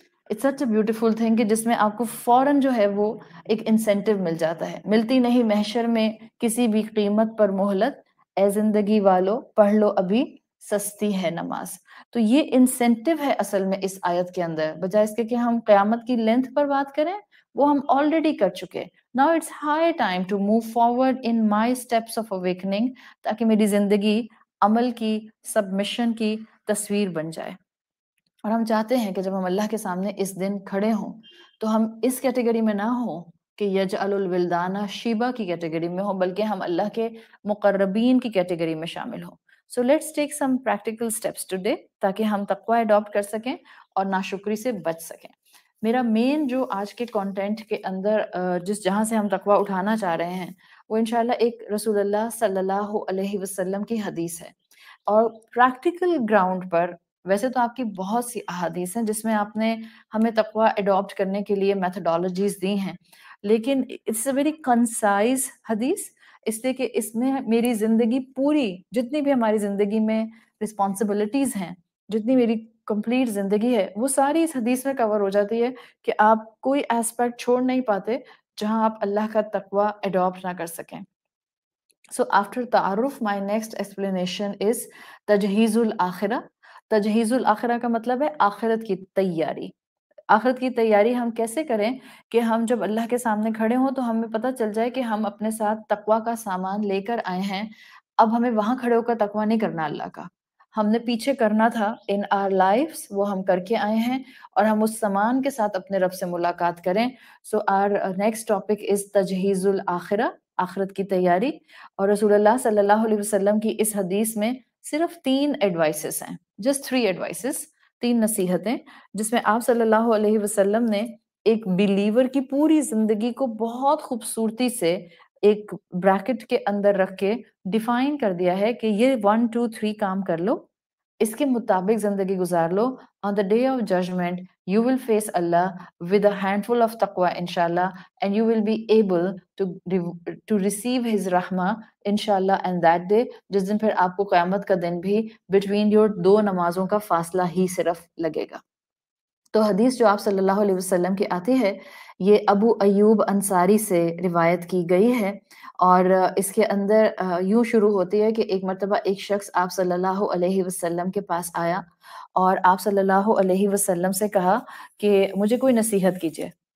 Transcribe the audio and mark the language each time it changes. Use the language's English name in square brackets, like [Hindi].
[English] it's such a beautiful thing [Urdu] کہ جس میں آپ کو فوراً جو ہے وہ ایک انسینٹیو مل جاتا ہے. ملتی نہیں محشر میں کسی بھی قیمت پر مہلت، اے زندگی والو پڑھ لو ابھی سستی ہے نماز. تو یہ انسینٹیو ہے اصل میں اس آیت کے اندر، بجائے اس کے کہ ہم قیامت کی لینتھ پر بات کریں، وہ ہم آلریڈی کر چکے. [English] Now it's high time to move forward in my steps of awakening [Urdu] تاکہ میری زندگی عمل کی، سبمشن کی تصویر بن جائے. اور ہم چاہتے ہیں کہ جب ہم اللہ کے سامنے اس دن کھڑے ہوں تو ہم اس کیٹیگری میں نہ ہوں کہ [Arabic] یجعل الولدان شیبہ [Urdu] کی کیٹیگری میں ہوں، بلکہ ہم اللہ کے مقربین کی کیٹیگری میں شامل ہوں. [English] So let's take some practical steps today [Urdu] تاکہ ہم تقوی اڈاپٹ کر سکیں اور ناشکری سے بچ سکیں. میرا مین جو آج کے کانٹینٹ کے اندر جہاں سے ہم تقوی اٹھانا چاہ رہے ہیں وہ انشاءاللہ ایک رسول اللہ صلی اللہ علیہ وسلم کی حدیث ہے. اور پریکٹیکل گراؤنڈ پر ویسے تو آپ کی بہت سی احادیث ہیں جس میں آپ نے ہمیں تقوی اڈاپٹ کرنے کے لیے میتھڈالوجیز دی ہیں، لیکن [English] it's a very concise [Urdu] حدیث، اس لیے کہ اس میں میری زندگی پوری، جتنی بھی ہماری زندگی میں رسپانسبلٹیز ہیں، جتنی میری کمپلیٹ زندگی ہے، وہ ساری اس حدیث میں کور ہو جاتی ہے کہ آپ کوئی ایسپیکٹ چھوڑ نہیں پاتے جہاں آپ اللہ کا تقوی اڈاپٹ نہ کر سکیں. [English] So after تعارف my next explanation is [Arabic] تجہیز الآخرہ. [Urdu] تجہیز الآخرہ کا مطلب ہے آخرت کی تیاری. آخرت کی تیاری ہم کیسے کریں کہ ہم جب اللہ کے سامنے کھڑے ہوں تو ہمیں پتہ چل جائے کہ ہم اپنے ساتھ تقوی کا سامان لے کر آئے ہیں. اب ہمیں وہاں کھڑے ہو کر تقوی نہیں کرنا اللہ کا، ہم نے پیچھے کرنا تھا [English] in our lives, [Urdu] وہ ہم کر کے آئے ہیں اور ہم اس سامان کے ساتھ اپنے رب سے ملاقات کریں. [English] so our next topic is [Arabic] تجہیز الآخرہ، [Urdu] آخرت کی تیاری. اور رسول اللہ صلی اللہ علیہ وسلم کی اس حدیث میں صرف 3 ایڈوائسز ہیں، جسٹ 3 ایڈوائسز، 3 نصیحتیں، جس میں آپ صلی اللہ علیہ وسلم نے ایک بلیور کی پوری زندگی کو بہت خوبصورتی سے ایک بریکٹ کے اندر رکھ کے ڈیفائن کر دیا ہے کہ یہ 1 2 3 کام کر لو، اس کے مطابق زندگی گزار لو. [English] On the day of judgment you will face Allah with a handful of taqwa inshallah and you will be able to receive his rahmah inshallah. And that day [Urdu] جس دن پھر آپ کو قیامت کا دن بھی [English] between your 2 [Urdu] نمازوں کا فاصلہ ہی صرف لگے گا. تو حدیث جو آپ صلی اللہ علیہ وسلم کی آتی ہے یہ ابو ایوب انصاری سے روایت کی گئی ہے، اور اس کے اندر یوں شروع ہوتی ہے کہ ایک مرتبہ ایک شخص آپ صلی اللہ علیہ وسلم کے پاس آیا اور آپ صلی اللہ علیہ وسلم سے کہا کہ مجھے کوئی نصیحت کیجیے.